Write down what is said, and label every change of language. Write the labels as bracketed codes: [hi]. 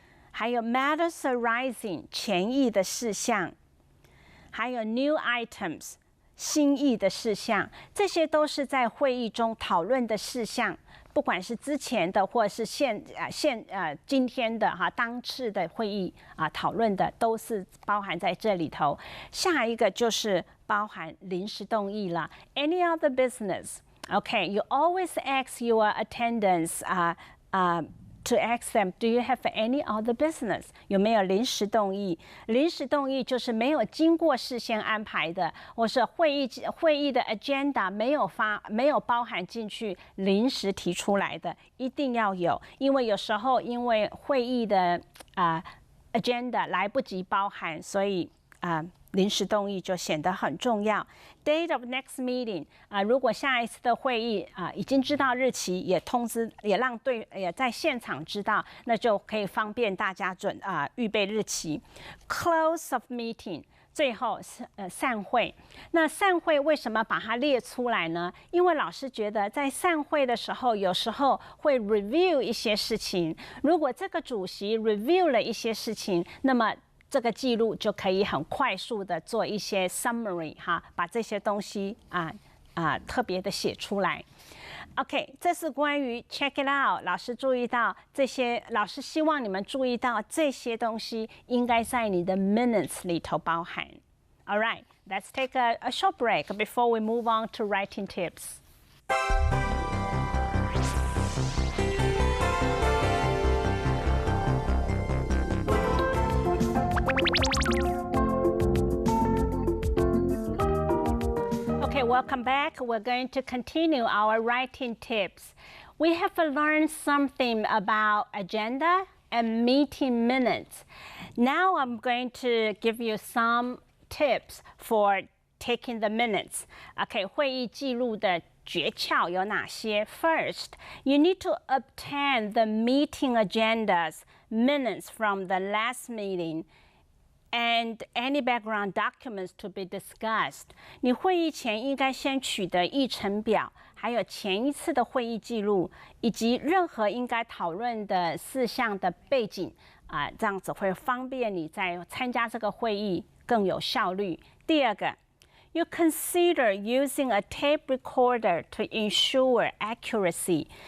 [zh] 还有 matters arising 前议的事项，还有 new items 新议的事项，这些都是在会议中讨论的事项，不管是之前的或是今天的当次的会议讨论的，都是包含在这里头。下一个就是包含临时动议了 ， any other business。 [en] Okay, you always ask your attendants to ask them, do you have any other business? [zh] 有没有临时动议？临时动议就是没有经过事先安排的，或是会议的 agenda 没有包含进去，临时提出来的，一定要有。因为有时候因为会议的agenda 来不及包含，所以临时动议就显得很重要。 Date of next meeting 如果下一次的会议已经知道日期，也通知，也让也在现场知道，那就可以方便大家预备日期。 Close of meeting 最后散会。那散会为什么把它列出来呢？因为老师觉得在散会的时候，有时候会 review 一些事情。如果这个主席 review 了一些事情，那么这个记录就可以很快速的做一些 summary 哈，把这些东西特别的写出来。 [en] OK，这是关于 check it out。 [zh] 老师注意到这些，老师希望你们注意到这些东西应该在你的 minutes 里头包含。 [en] All right, let's take a short break before we move on to writing tips. Okay, welcome back. We're going to continue our writing tips. We have learned something about agenda and meeting minutes. Now I'm going to give you some tips for taking the minutes. [zh] Okay, 会议记录的诀窍有哪些？ [en] First, you need to obtain the meeting agendas, minutes from the last meeting.And any background documents to be discussed. [zh] 你会议前应该先取得议程表，还有前一次的会议记录，以及任何应该讨论的事项的背景这样子会方便你在参加这个会议更有效率。 [en] 第二个，You consider using a tape recorder to ensure accuracy.